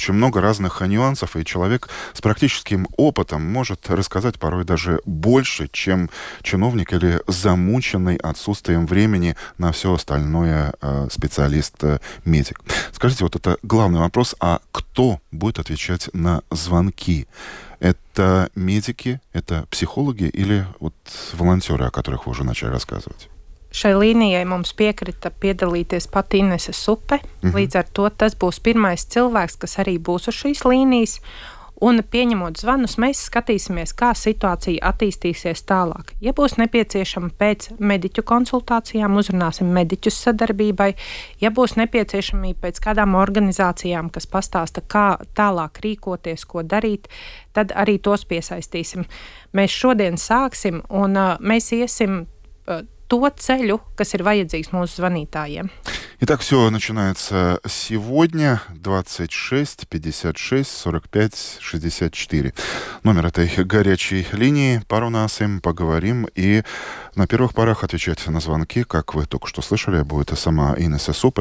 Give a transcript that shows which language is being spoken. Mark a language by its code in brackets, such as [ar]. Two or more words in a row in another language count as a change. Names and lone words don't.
[ru] Очень много разных нюансов, и человек с практическим опытом может рассказать порой даже больше, чем чиновник или замученный отсутствием времени на все остальное специалист-медик. Скажите, вот это главный вопрос, а кто будет отвечать на звонки? Это медики, это психологи или волонтеры, о которых вы уже начали рассказывать? [lv] Šai līnijai mums piekrita piedalīties pat Inese Supe. Līdz ar to tas būs pirmais cilvēks, kas arī būs uz šīs līnijas. Un pieņemot zvanus, mēs skatīsimies, kā situācija attīstīsies tālāk. Ja būs nepieciešama pēc mediķu konsultācijām, uzrunāsim mediķus sadarbībai. Ja būs nepieciešamība pēc kādām organizācijām, kas pastāsta, kā tālāk rīkoties, ko darīt, tad arī tos piesaistīsim. Mēs šodien sāksim un mēs iesim то ceļu, kas ir vajadzīgs mūsu звонитājiem. [ru] Итак, все начинается сегодня, 26 56 45 64. Номер этой горячей линии. Парунасим, поговорим и на первых порах отвечать на звонки, как вы только что слышали, будет и сама Инесе Супе.